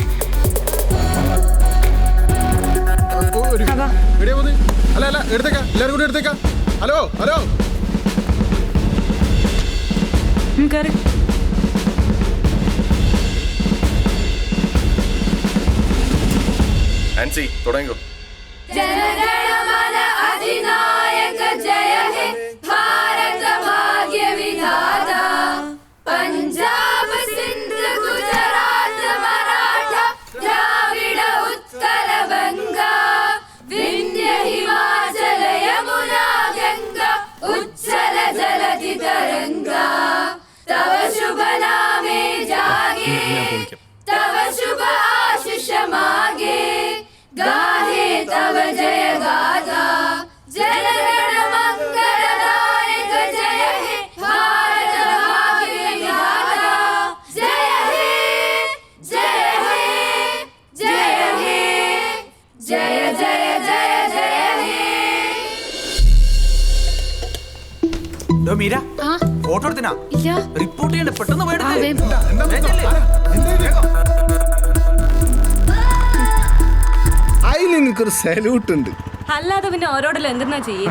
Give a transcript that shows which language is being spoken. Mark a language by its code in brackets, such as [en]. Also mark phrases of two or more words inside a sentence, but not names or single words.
[ml] അല്ല അല്ല എടുത്തേക്കാം, എല്ലാരും കൂടി എടുത്തേക്കാം. ഹലോ ഹലോ കേറി. ആൻസി തുടങ്ങിക്കോ. [bn] জনগণমন অধিনায়ক জয় হে ভারত ভাগ্য বিধাতা পঞ্জাব সিন্ধ গুজরাত মারাঠা দ্রাবিড় উৎকল বঙ্গ বিন্ধ্য হিমাচল যমুনা গঙ্গা উচ্ছল জলধি তরঙ্গ তব শুভ নামে জাগে তব শুভ আশিস মাগে গাহে তব জয় গাথা জনগণ মঙ্গলদায়ক জয় হে ভারত ভাগ্য বিধাতা জয় হে জয় হে জয় হে জয় জয় জয় জয় হে [ml] മീര ഫോട്ടോ എടുത്തിനാ? റിപ്പോർട്ട് ചെയ്യണ്ട, പെട്ടെന്ന് പോയി അതിൽ എനിക്കൊരു സല്യൂട്ട് ഉണ്ട്. അല്ലാതെ പിന്നെ ഓരോടെല്ലാം എന്തെന്നാ ചെയ്യല്?